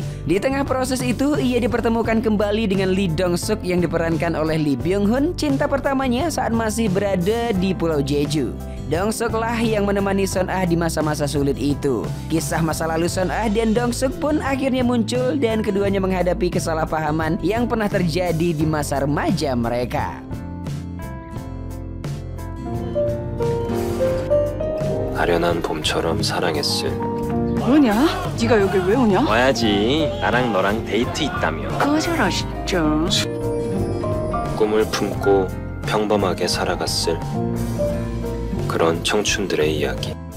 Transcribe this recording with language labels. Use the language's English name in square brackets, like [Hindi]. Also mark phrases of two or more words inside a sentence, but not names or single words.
[Indonesian] Di tengah proses itu, ia dipertemukan kembali dengan Lee Dong-suk yang diperankan oleh Lee Byung-hun, cinta pertamanya saat masih berada di Pulau Jeju. Dong-suk lah yang menemani Son-ah di masa-masa sulit itu. Kisah masa lalu Son-ah dan Dong-suk pun akhirnya muncul dan keduanya menghadapi kesalahpahaman yang pernah terjadi di masa remaja mereka. [Korean] 아련한 봄처럼 사랑했을. 뭐냐? 네가 여길 왜 오냐? 와야지. 나랑 너랑 데이트 있다며. 꺼져라 진짜. 꿈을 품고 평범하게 살아갔을 그런 청춘들의 이야기.